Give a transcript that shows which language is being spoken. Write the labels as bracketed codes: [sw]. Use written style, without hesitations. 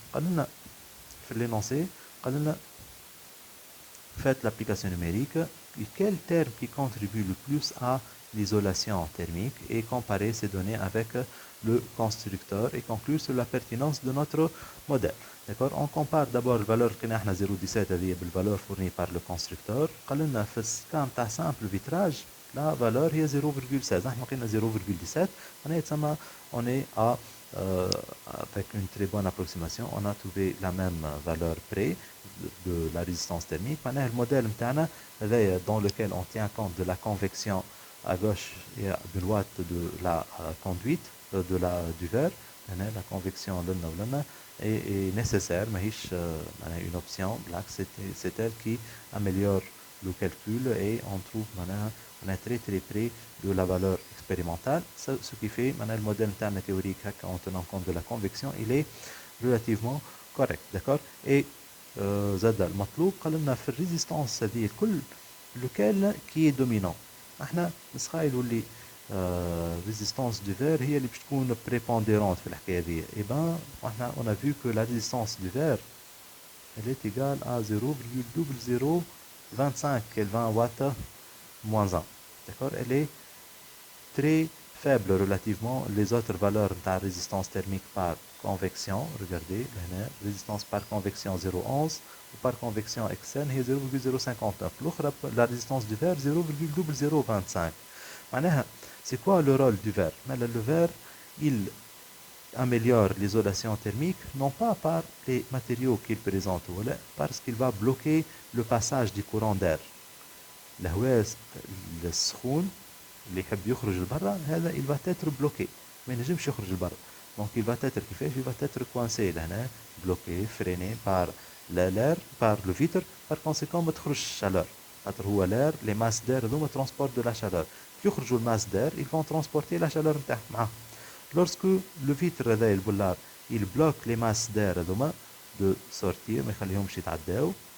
[ar] قال لنا في [fr] l'énoncé [ar] قال لنا [fr] faites l'application numérique, quel terme qui contribue le plus à l'isolation thermique, et comparer ces données avec le constructeur et conclure sur la pertinence de notre modèle. D'accord, on compare d'abord la valeur qui est 0,17 [ar] هذه بالvaleur [fr] fournie par le constructeur. [ar] قال لنا في السكان تاع [fr] simple vitrage la valeur [ar] هي 0,16. احنا لقينا 0,17 معناها يتسمى [fr] on est à avec une très bonne approximation, on a trouvé la même valeur près de la résistance thermique. Maintenant, le modèle dans lequel on tient compte de la convection à gauche et à droite de la conduite du verre. La convection est nécessaire, mais une option. C'est elle qui améliore le calcul, et on trouve on est très très près de la valeur expérimentale, ce qui fait le modèle théorique en tenant compte de la convection il est relativement correct. D'accord, et [ar] زاد المطلوب قال لنا في الريزيستانس هذه الكل [fr] lequel qui est dominant. [ar] احنا نسخايلوا اللي [fr] résistance du verre [ar] هي اللي باش تكون [fr] prépondérante [ar] في الحكاية دي. [fr] Et ben, on a vu que la résistance du verre, elle est égale à 0,0025 Kelvin watt moins 1. D'accord? Elle est très faible relativement les autres valeurs de la résistance thermique par convection. Regardez, résistance par convection 0,11 ou par convection externe est 0,059. L'autre, la résistance du verre 0,0025. C'est quoi le rôle du verre? Le verre, il améliore l'isolation thermique, non pas par les matériaux qu'il présente, mais parce qu'il va bloquer le passage du courant d'air. [ar] الهواء السخون اللي يحب يخرج لبرا هذا [fr] il va être bloqué [ar] ما ينجمش يخرج لبرا. [fr] donc il va être [ar] كيفاش [fr] il va être coincé [ar] لهنا [fr] bloqué freiné par l'air par le vitre. par conséquent [ar] ما تخرجش [fr] chaleur [ar] خاطر هو [fr] l'air les masses d'air [ar] هذوما [fr] transportent de la chaleur. [ar] كي يخرجوا الماس [fr] d'air ils vont transporter la chaleur [ar] نتاعهم معاهم. [fr] lorsque le vitre [ar] هذا البولار [fr] il bloque les masses d'air [ar] هذوما [fr] de sortir [ar] ما يخليهمش يتعداو.